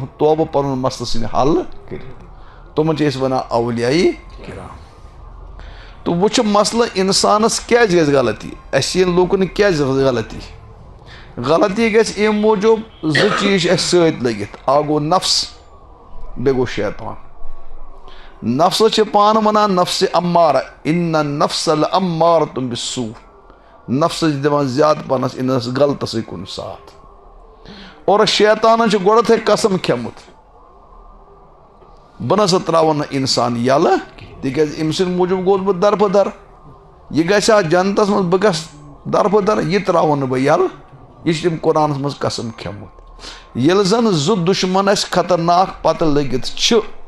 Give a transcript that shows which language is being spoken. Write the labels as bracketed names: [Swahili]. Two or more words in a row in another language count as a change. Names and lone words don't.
[Kashmiri] توبہٕ پنُن مسلہٕ ژھٕنہِ حل کٔرِتھ تِمن چھِ أسۍ ونان اولیاء کرام تہٕ وۄنۍ چھُ مسلہٕ انسانس کیازِ گژھِ غلطی اسہِ یِن لوٗکن کیازِ غلطی غلطی گژھِ امہِ موٗجوٗب زٕ چیٖز چھِ اسہِ سۭتۍ لٔگِتھ اکھ گوٚو نفس بیٚیہِ گوٚو شیطان نفسس چھِ پانہٕ ونان نفسِ امارہ [Arabic] ان النفس لامارۃ بالسوء [Kashmiri] نفسس چھِ دِوان زیادٕ پہنس انس غلطسٕے کُن ساتھ اور شیطانن چھُ گۄڈتھے قسم کھیوٚمُت بہٕ نسا تراون نہٕ انسان یلہٕ تِکیازِ أمۍ سٕنٛدِ موٗجوٗب گوٚوس بہٕ دربٕدر یہِ گژھِ ہا جنتس منٛز بہٕ گژھٕ دربٕدر یہِ تراون نہٕ بہٕ یلہٕ یہِ چھُ تٔمۍ قرآنس منٛز قسم کھیوٚمُت ییٚلہِ زن زٕ دُشمن اسہِ خطرناک پتہٕ لٔگِتھ چھِ